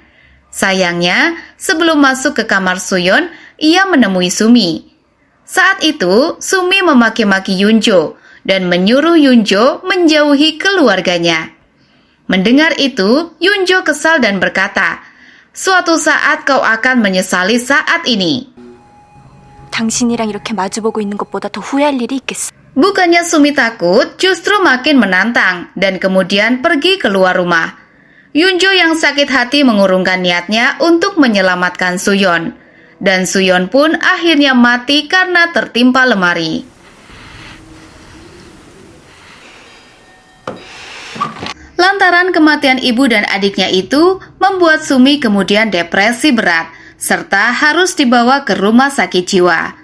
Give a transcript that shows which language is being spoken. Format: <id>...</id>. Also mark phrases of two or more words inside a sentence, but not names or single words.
<id>Sayangnya, sebelum masuk ke kamar Suyon, ia menemui Sumi. Saat itu, Sumi memaki-maki Yunjo dan menyuruh Yunjo menjauhi keluarganya. Mendengar itu, Yunjo kesal dan berkata, "Suatu saat kau akan menyesali saat ini."</id> <ko>당신이랑 이렇게 마주보고 있는 것보다 더 후회할 일이 있겠어.</ko> <id>Bukannya Sumi takut, justru makin menantang dan kemudian pergi keluar rumah. Yunjo yang sakit hati mengurungkan niatnya untuk menyelamatkan Suyon. Dan Suyon pun akhirnya mati karena tertimpa lemari. Lantaran kematian ibu dan adiknya itu membuat Sumi kemudian depresi berat, serta harus dibawa ke rumah sakit jiwa.</id>